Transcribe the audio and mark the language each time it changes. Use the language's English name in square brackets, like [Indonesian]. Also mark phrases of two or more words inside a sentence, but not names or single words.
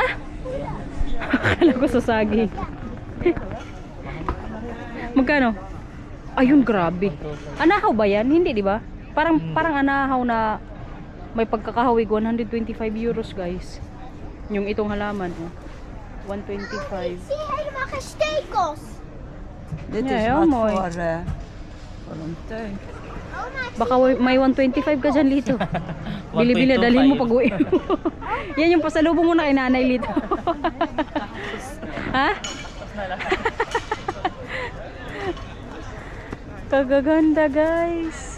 [Filipino] Ha? Akala ko sa saging. Magkano? Ayun, grabe. Anahaw ba yan? Hindi, di ba? Parang anahaw na may pagkakahawig. 125 euros, guys. Yung itong halaman, oh. 125. [Dutch] Zie helemaal geen stekels. Dit Ja, is heel wat mooi. voor een tuin. [Filipino] Baka may 125 ka dyan, Lito. Bili-bili, dalhin mo pag uwi. Yan yung pasalubong mo na kay Nanay, Lito. Ha? Kagaganda, guys.